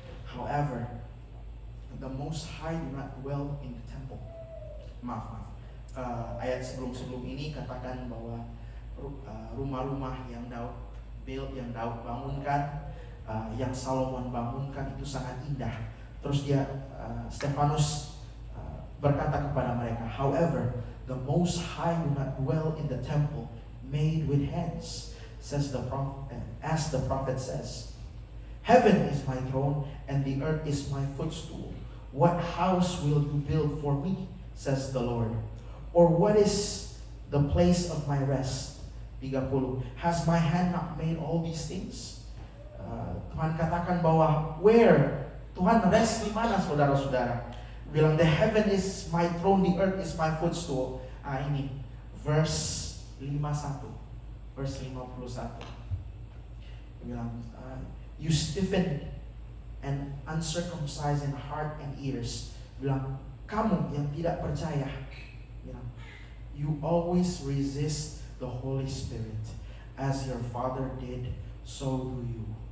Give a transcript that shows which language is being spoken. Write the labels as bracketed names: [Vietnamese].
[English] However, the Most High do not dwell in the temple. [Indonesian] Maaf. Ayat sebelum ini katakan bahwa rumah-rumah yang Daud bangunkan, yang Salomon bangunkan itu sangat indah. Terus dia Stefanus berkata kepada mereka, [English] however, the Most High do not dwell in the temple made with hands, says the prophet, as the prophet says, heaven is my throne and the earth is my footstool. What house will you build for me, says the Lord? Or what is the place of my rest? 30. Has my hand not made all these things? [Indonesian] Tuhan katakan bahwa [English] where? Tuhan rest [Indonesian] di mana, saudara-saudara? Bilang [English] the heaven is my throne, the earth is my footstool. [Indonesian] Ini verse 51. Verse 51. [English] Bilang you stiffen and uncircumcised in heart and ears. [Indonesian] Bilang kamu yang tidak percaya. [English] Bilang you always resist the Holy Spirit, as your father did, so do you.